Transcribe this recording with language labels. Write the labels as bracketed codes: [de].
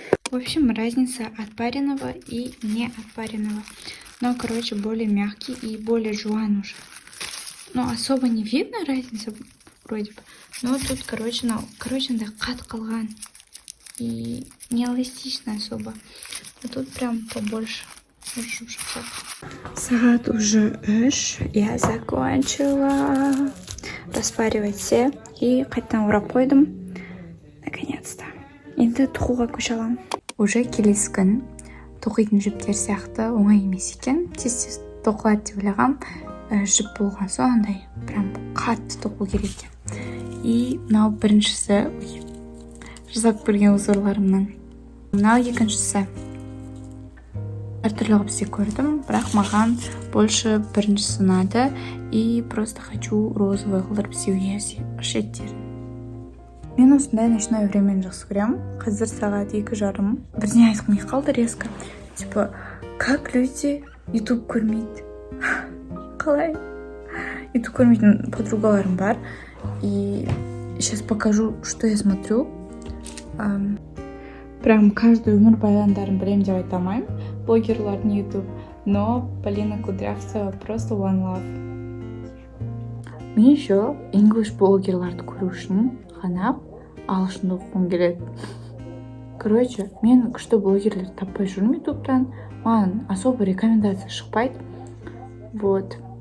[ru] В общем, разница отпаренного и не отпаренного. Но, короче, более мягкий и более жуан уже. Но особо не видно разница вроде бы. Но тут, короче, да, [kk] қат қалған. [ru] И не эластично особо. А тут прям побольше. [kk] Сағат [ru] уже [kk] 3. [ru] Я закончила распаривать все. [kk] И қайтадан орап қойдым. [ru] Наконец-то. [kk] Енді тоқуға көше аламын. [ru] Уже [kk] келесі күн тоқитын жіптер сияқты оңай емес екен. Тез тоқылады деп ойлағам. Жіп болған соң андай прям қатты тоқу керек екен. И мынау біріншісі жасап көрген узорларымның. Мынау екіншісі. Әртүрлі қылып көрдім, бірақ маған больше біріншісі ұнады. [ru] И просто хочу розовый [kk] қылдырып істеуге шеттерін. Мен осындай [ru] ночное времени [kk] жақсы көремін. Қазір сағат 2:30. Бірдеңе айтқым келіп қалды резко. [ru] Типа, как люди [kk] YouTube көрмейді? Қалай? YouTube көрмейтін подругаларым бар. [ru] И сейчас покажу, что я смотрю. [kk] Прям каждый өмір баяндарын білем деп айта алмаймын. [ru] Блогерлардың YouTube. Но Полина Кудрявцева просто [en] one love. [kk] Мен [ru] еще [kk] English блогерларды көру үшін ғана ағылшынды оқығым келеді. Короче, мен күшті блогерлер таппай жүрмін ютубтан. Маған особо рекомендация шықпайды. [ru] Вот.